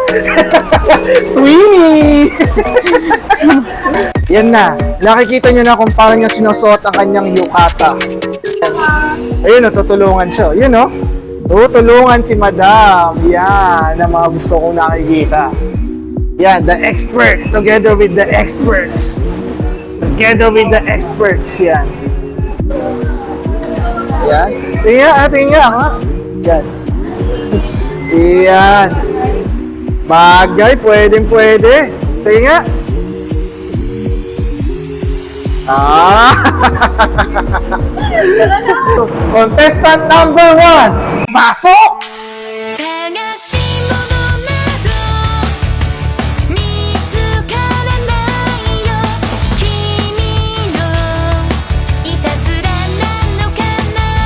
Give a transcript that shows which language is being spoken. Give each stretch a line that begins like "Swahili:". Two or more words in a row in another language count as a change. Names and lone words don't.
Filipino: Twinnie! Yan na. Nakikita nyo na kung paano niya sinusuot ang kanyang yukata. Ayun, no, tutulungan siya. Yun, no? Tutulungan si Madam. Yan, ang mga gusto kong nakikita. Yan,
English: the expert together with the experts. Together with the experts,
Filipino: yan. Yan. Tingnan nga. Yan. Yan. Bagay, pwede. Sige nga.
English: Contestant number 1. Pasok!
Japanese: 探し物など見つからないよ君のいたずらなのかな